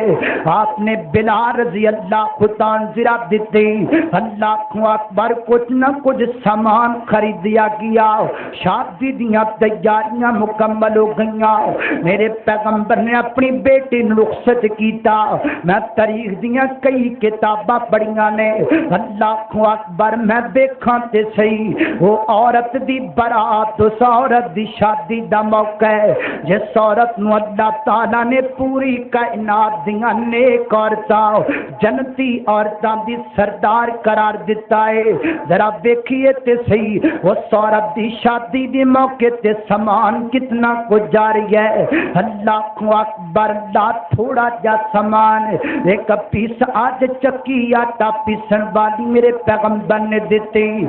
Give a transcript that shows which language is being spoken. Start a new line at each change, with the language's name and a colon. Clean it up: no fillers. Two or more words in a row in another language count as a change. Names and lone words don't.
Punjabi: آپ نے بلال
Arabic: رضی اللہ عنہ
Punjabi: زرا دیتے۔
Arabic: اللہ اکبر،
Punjabi: کچھ نہ کچھ سامان خریدیا گیا، شادی دیاں تیاریاں مکمل ہو گئیاں۔ میرے پیغمبر نے اپنی بیٹی نو رخصت کیتا۔ میں تاریخ دیاں کئی کتاباں پڑھیاں نے۔
Arabic: اللہ اکبر،
Punjabi: میں دیکھاں تے صحیح وہ عورت دی برات، اس عورت دی شادی دا موقع ہے جس عورت نو اللہ تعالی نے پوری کائنات دیاں نیک عورتاں، جنتی عورتاں دی سردار قرار دیتا ہے۔ ذرا دیکھیے تے صحیح اس عورت دی شادی دی موقع تے سامان کتنا کچھ جاری ہے۔
Arabic: اللہ اکبر،
Punjabi: اللہ تھوڑا جا سامان ایک پیس آج چکی آٹا پیسن والی میرے پیغمبر نے دیتے۔